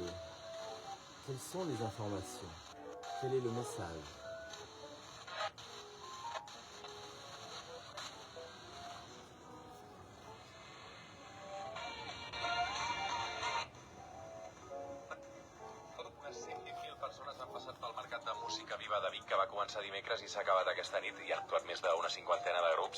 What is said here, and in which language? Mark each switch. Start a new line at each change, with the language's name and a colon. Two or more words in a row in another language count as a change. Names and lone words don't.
French: Quelles sont les informations? Quel est le message?
Catalan: Unes 120.000 persones han passat pel Mercat de Música Viva de Vic, que va començar dimecres i s'ha acabat aquesta nit, i han actuat més d'una cinquantena de grups.